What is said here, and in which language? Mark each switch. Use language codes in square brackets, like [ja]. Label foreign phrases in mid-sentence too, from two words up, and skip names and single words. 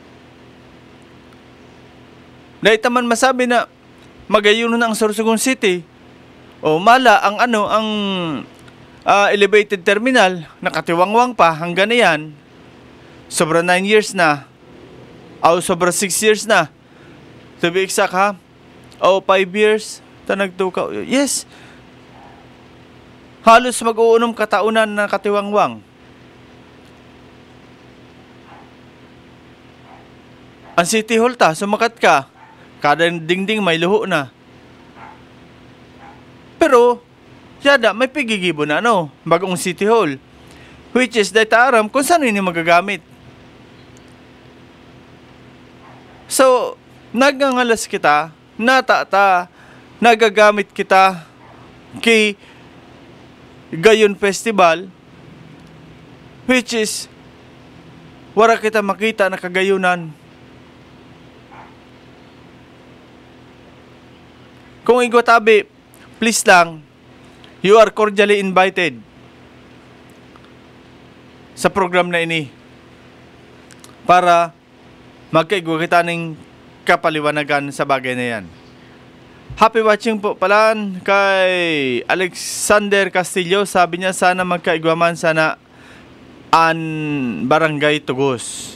[bik] Dahil taman masabi na magayon na ang Sorsogon City. O mala ang elevated terminal, nakatiwangwang pa hanggang yan. Sobra 9 years na. O sobra 6 years na. [en] To be exact ha? O 5 years. Nagtukaw. Yes. [bik] Halos mag-uunong kataunan na katiwangwang. Ang City Hall sumakat ka. Kada dingding may luho na. Pero, yada, may pigigibo na bagong City Hall. [en] Which is, [bik] dahil aram kung saan yun magagamit. So, nagngangalas kita, nagagamit kita kay Gayon Festival, [en] which is, [bik] wala kita makita na kagayunan. Kung igwatabi, please lang, [en] you are cordially invited [bik] sa program na ini para magkaigwa kita ng kapaliwanagan sa bagay na yan. [en] Happy watching [bik] po pala kay Alexander Castillo. Sabi niya sana magkaigwaman sana an Barangay Tugos.